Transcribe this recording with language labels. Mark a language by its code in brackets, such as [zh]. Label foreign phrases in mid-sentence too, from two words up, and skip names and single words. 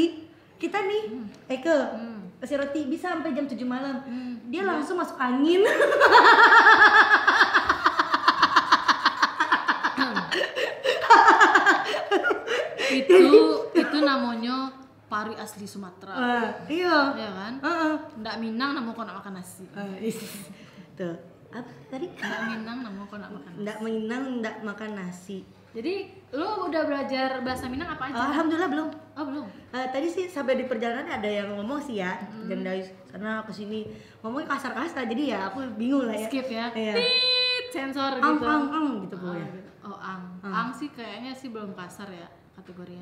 [id] Dikasih roti, kita nih, Eke, kasih roti bisa sampai jam 7 malam. Dia langsung masuk angin. itu namanya pari asli Sumatera. Iya. Ya kan? [min] Ndak Minang namun kau nak makan nasi. Tuh. Apa tadi? Ndak Minang namun kau nak makan nasi. Ndak Minang, ndak makan nasi. [id] Jadi lu udah belajar bahasa Minang apa aja? Alhamdulillah belum. Oh belum. Tadi sih sampai di perjalanan ada yang ngomong sih ya, dan dari sana ke sini ngomongnya kasar-kasar, jadi ya aku bingung lah ya. Skip ya. Iya. Tit, sensor Ang gitu. gitu pokoknya. Oh ang sih kayaknya sih belum kasar ya kategorinya.